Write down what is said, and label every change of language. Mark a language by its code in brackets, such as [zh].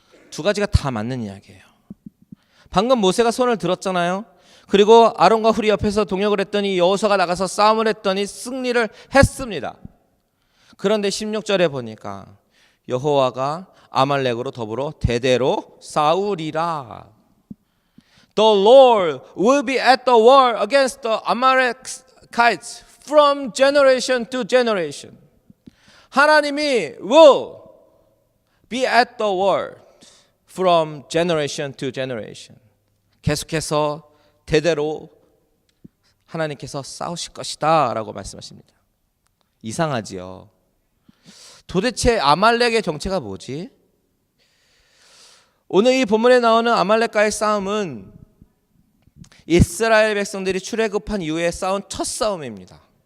[ko] 두 가지가 다 맞는 이야기예요. 방금 모세가 손을 들었잖아요. 그리고 아론과 훌이 옆에서 동역을 했더니 여호수아가 나가서 싸움을 했더니 승리를 했습니다. 그런데 16절에 보니까 여호와가 아말렉으로 더불어 대대로 싸우리라. [en] The Lord will be at the war against the Amalekites from generation to generation. [ko] 하나님이 [en] will be at the war from generation to generation. [ko] 계속해서 대대로 하나님께서 싸우실 것이다 라고 말씀하십니다. 이상하지요. 도대체 아말렉의 정체가 뭐지? 오늘 이 본문에 나오는 아말렉과의 싸움은 이스라엘 백성들이 출애굽한 이후에 싸운 첫 싸움입니다.